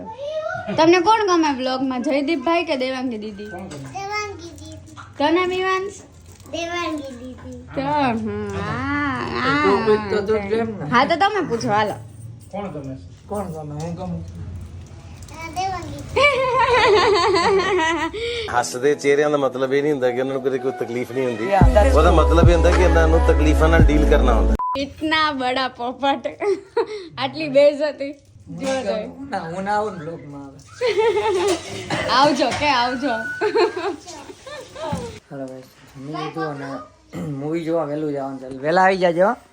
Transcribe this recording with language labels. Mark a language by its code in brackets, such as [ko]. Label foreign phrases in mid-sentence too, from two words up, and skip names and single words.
[gu] તમને કોણ ગમે બ્લોગમાં? જયદીપભાઈ કે દેવાંગી દીદી? દેવાંગી દીદી. તને મીવાંશ? દેવાંગી દીદી. હા તો તમે પૂછો. હાલો. કોણ ગમે છે? કોણ ગમે? હું ગમું. દેવાંગી. [pa] ਹੱਸਦੇ ਚਿਹਰਿਆਂ ਦਾ ਮਤਲਬ ਇਹ ਨਹੀਂ ਹੁੰਦਾ ਕਿ ਉਹਨਾਂ ਨੂੰ ਕਦੇ ਕੋਈ ਤਕਲੀਫ ਨਹੀਂ ਹੁੰਦੀ ਉਹਦਾ ਮਤਲਬ ਇਹ ਹੁੰਦਾ ਕਿ ਇਹਨਾਂ ਨੂੰ ਤਕਲੀਫਾਂ ਨਾਲ ਡੀਲ ਕਰਨਾ ਹੁੰਦਾ [hi] इतना बड़ा पोपट. [gu] આટલી બેઇજ્જતી. જો રે. હું ના આવું ને બ્લોગમાં આવે. આવજો કે આવજો. હાલો ભાઈ જમી લીધું અને મૂવી જોવા વહેલું જવાનું ચાલે. વહેલા આવી જાજો.